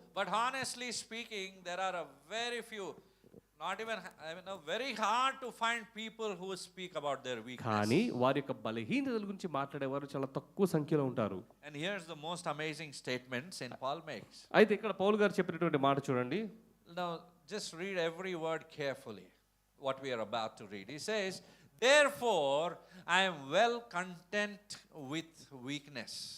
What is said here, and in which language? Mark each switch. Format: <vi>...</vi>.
<en>But honestly speaking, there are a very few, not even, very hard to find people who speak about their weakness.</en> <te>కానీ వారి యొక్క బలహీనతల గురించి మాట్లాడేవారు చాలా తక్కువ సంఖ్యలో ఉంటారు.</te> <en>And here's the most amazing statement St. Paul makes.</en> <te>అయితే ఇక్కడ పౌలు గారు చెప్పినటువంటి మాట చూడండి.</te> <en>Now, just read every word carefully, what we are about to read. He says, therefore, I am well content with weaknesses.</en>